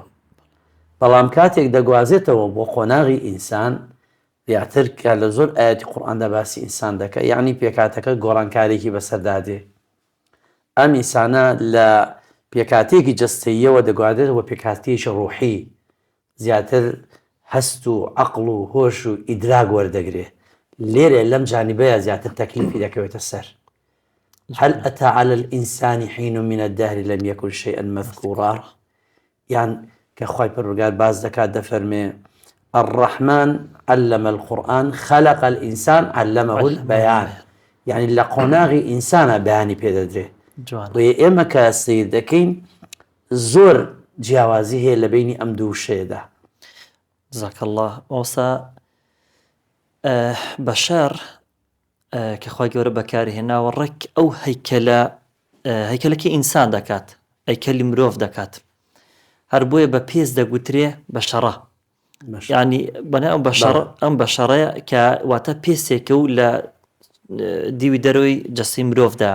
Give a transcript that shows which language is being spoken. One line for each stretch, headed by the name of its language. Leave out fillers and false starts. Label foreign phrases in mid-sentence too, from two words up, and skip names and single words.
Central Kurdish: بەڵام کاتێک دەگوازێتەوە بۆ قۆناغی ئینسان زیاتر کە لە زۆر ئاەتی قورئاندا باسی ئینسان دەکە، یعنی پێکاتەکە گۆڕانکارێکی بەسەردادێ. ئەم ئینسانە لە پێکاتێکی جەستەییەوە دەگوادرێتەوە پێکاتێکی ڕوحی، زیاتر هەست و عەقڵ و هۆش و ئیدراک وەردەگرێ. لێرە لەم جانیبەیە زیاتر تەکلیفی دەکەوێتە سەر.
Arabic: هل أتى على الإنسان حين من الدهر لم يكن شيئا مذكورا.
Central Kurdish: یان کە خوای پەروەردگار باز دەکات دەفەرمێ
Arabic: الرحمن علم القرآن خلق الإنسان علمه البيان،
Central Kurdish: یعنی لە قۆناغی ئینسانە بەیانی پێدەدرێ. ئێمە کە سیر دەکەین زۆر جیاوازی هەیە لە بینی ئەم دوو شێدا.
Arabic: جزاک الله.
Central Kurdish: ئەوسا بەشەر کە خوای گەورە بەکاری هێناوە ڕێک ئەو هەیکەلەکەی ئینسان دەکات، هەیکەلی مرۆڤ دەکات، هەر بۆیە بە پێز دەگوترێ بەشەڕە، یعنی بەناو ئەم بەشەڕەیە کە واتە پێسێکە و لە دیوی دەرەوەی جەستەی مرۆڤدا.